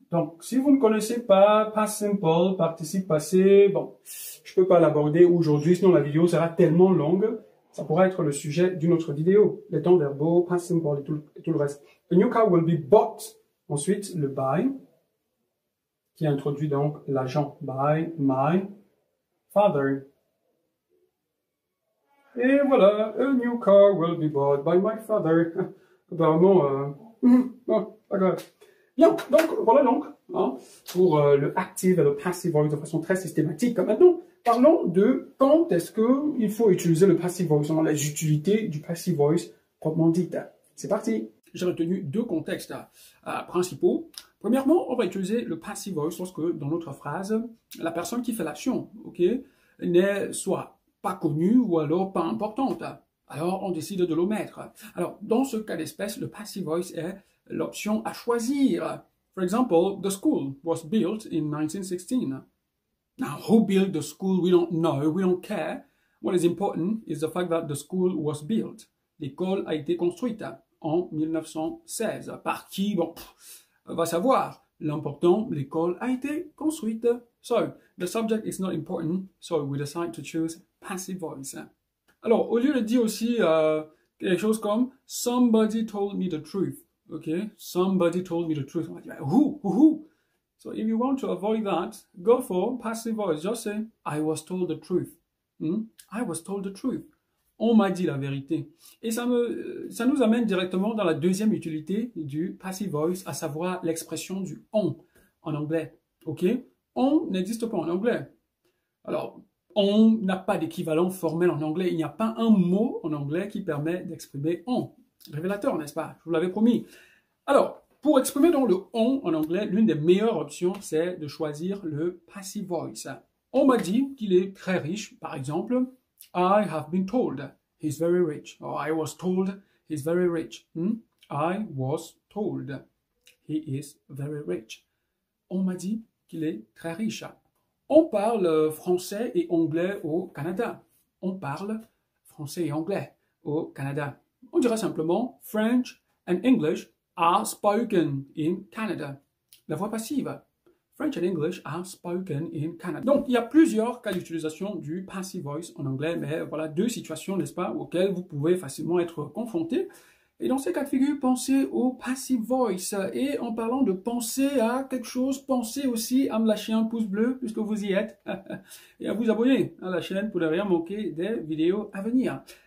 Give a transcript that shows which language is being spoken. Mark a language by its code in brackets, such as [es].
[fr] Donc, si vous ne connaissez pas past simple, participe passé, bon, je peux pas l'aborder aujourd'hui, sinon la vidéo sera tellement longue, ça pourra être le sujet d'une autre vidéo. Les temps verbaux, past simple et tout le reste. [en] A new car will be bought [fr] Ensuite, le by, qui introduit donc l'agent by my father. Et voilà, [en] a new car will be bought by my father. [fr] Apparemment, bon, pas grave. Bien, donc voilà donc, hein, pour le active et le passive voice de façon très systématique. Maintenant, parlons de quand est-ce qu'il faut utiliser le passive voice, les utilités du passive voice proprement dites. C'est parti. J'ai retenu deux contextes principaux. Premièrement, on va utiliser le passive voice lorsque, dans notre phrase, la personne qui fait l'action, ok, n'est soit pas connue ou alors pas importante. Alors, on décide de l'omettre. Alors, dans ce cas d'espèce, le passive voice est l'option à choisir. [en] For example, the school was built in 1916. Now, who built the school? We don't know. We don't care. What is important is the fact that the school was built. [fr] L'école a été construite en 1916. Par qui? Bon, va savoir. L'important, l'école a été construite. [en] So, the subject is not important, so we decide to choose passive voice. [fr] Alors, au lieu de dire aussi quelque chose comme « [en] somebody told me the truth [fr] », ok? [en] « Somebody told me the truth ». [fr] On va dire « who ». [en] So, if you want to avoid that, go for passive voice. Just say « I was told the truth ». I was told the truth. [fr] On m'a dit la vérité. Et ça nous amène directement dans la deuxième utilité du passive voice, à savoir l'expression du « on » en anglais, ok? « On » n'existe pas en anglais. Alors, on n'a pas d'équivalent formel en anglais. Il n'y a pas un mot en anglais qui permet d'exprimer on. Révélateur, n'est-ce pas? Je vous l'avais promis. Alors, pour exprimer donc le on en anglais, l'une des meilleures options, c'est de choisir le passive voice. On m'a dit qu'il est très riche, par exemple. [en] I have been told he's very rich. Or I was told he's very rich. I was told he is very rich. [fr] On m'a dit qu'il est très riche. On parle français et anglais au Canada. On parle français et anglais au Canada. On dira simplement [en] French and English are spoken in Canada. [fr] La voix passive. [en] French and English are spoken in Canada. [fr] Donc, il y a plusieurs cas d'utilisation du passive voice en anglais, mais voilà deux situations, n'est-ce pas, auxquelles vous pouvez facilement être confrontés. Et dans ces cas de figure, pensez au passive voice. Et en parlant de penser à quelque chose, pensez aussi à me lâcher un pouce bleu, puisque vous y êtes, et à vous abonner à la chaîne pour ne rien manquer des vidéos à venir.